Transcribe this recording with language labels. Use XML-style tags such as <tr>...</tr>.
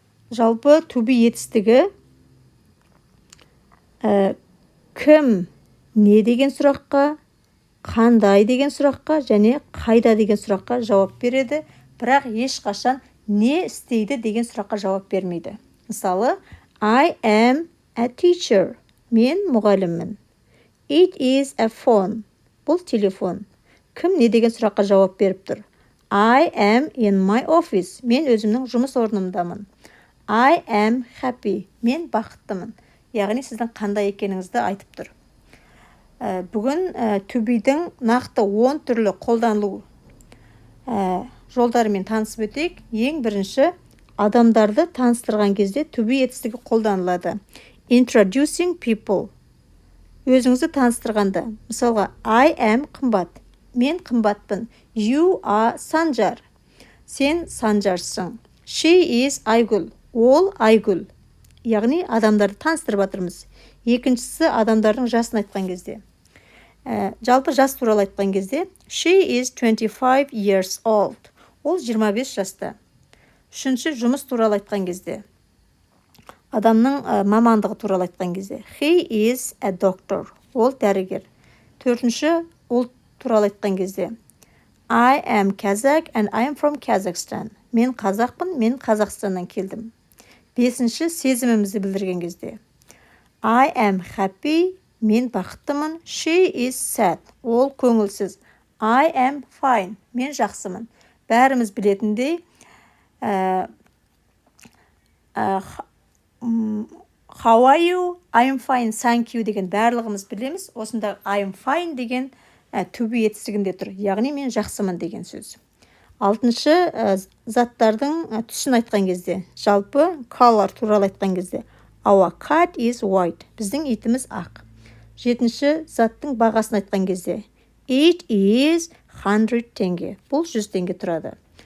<kk>Жалпы to be етістігі кім не деген сұраққа, қандай деген сұраққа және қайда деген сұраққа жауап береді, бірақ ешқашан не істейді деген сұраққа жауап бермейді. Мысалы,</kk> <en>I am a teacher.</en> <kk>Мен мұғаліммін.</kk> <en>It is a phone.</en> <kk>Бұл телефон. Кім не деген сұраққа жауап беріп тұр?</kk> <en>I am in my office.</en> <kk>Мен өзімнің жұмыс орнымдамын.</kk> <en>I am happy.</en> <kk>Мен бақыттымын. Яғни сіздің қандай екеніңізді айтып тұр. Бүгін to be-дің нақты 10 түрлі қолданылу жолдарымен танысып өтейік. Ең бірінші, адамдарды таныстырған кезде to be етістігі қолданылады.</kk> <en>Introducing people.</en> <kk>Өзіңізді таныстырғанда. Мысалға,</kk> <en>I am</en> <kk>қымбат. Мен қымбатпын.</kk> <en>You are Санжар.</en> <kk>Сен Санжарсың.</kk> <en>She is Айгүл.</en> <kk>Ол Айгүл. Яғни адамдарды таныстырып жатырмыз. Екіншісі, адамдардың жасын айтқан кезде. Жалпы жас туралы айтқан кезде</kk> <en>she is 25 years old.</en> <kk>Ол 25 жаста. Үшінші, жұмыс туралы айтқан кезде. Адамның мамандығы туралы айтқан кезде.</kk> <en>He is a doctor.</en> <kk>Ол дәрігер. Төртінші, ол туралы айтқан кезде.</kk> <en>I am Kazakh and I am from Kazakhstan.</en> <kk>Мен қазақпын, мен Қазақстаннан келдім. Бесінші, сезімімізді білдірген кезде.</kk> <en>I am happy.</en> <kk>Мен бақыттымын.</kk> <en>She is sad.</en> <kk>Ол көңілсіз.</kk> <en>I am fine.</en> <kk>Мен жақсымын. Бәріміз білетіндей,</kk> <en>how are you? I am fine, thank you</en> <kk>деген барлығымыз білеміз. Осында</kk> <en>I am fine</en> <kk>деген</kk> <en>to be</en> <kk>етістігінде тұр. Яғни мен жақсымын деген сөз. Алтыншы, заттардың түсін айтқан кезде. Жалпы color туралы айтқан кезде.</kk> <en>Our cat is white.</en> <kk>Біздің итіміз ақ. Жетінші, заттың бағасын айтқан кезде.</kk> <en>It is</en> <kk>100 теңге. Бұл 100 теңге тұрады.</kk>